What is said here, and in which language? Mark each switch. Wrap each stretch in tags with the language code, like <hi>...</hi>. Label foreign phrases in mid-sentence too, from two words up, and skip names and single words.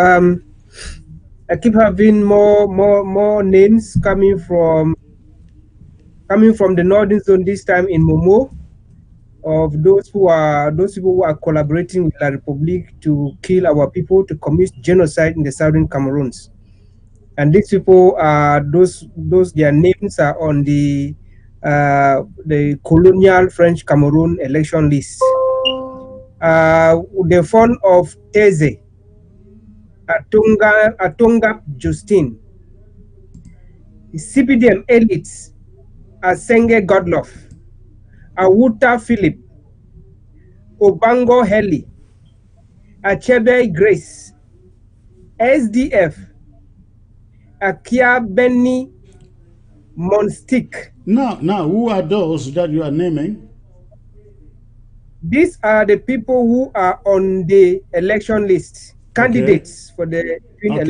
<en>I keep having more names coming from the northern zone, this time in Momo, of those people who are collaborating with La Republique to kill our people, to commit genocide in the southern Cameroons. And these people are their names are on the Colonial French Cameroon election list. The fund of Teze, Atonga Justine, CPDM elites, Asenge Godloff, Awuta Philip, Obango Heli, Achebe Grace, SDF, Akia Benny Monstik. Now, who are those that you are naming? These are the people who are on the election list, candidates for the election.</en>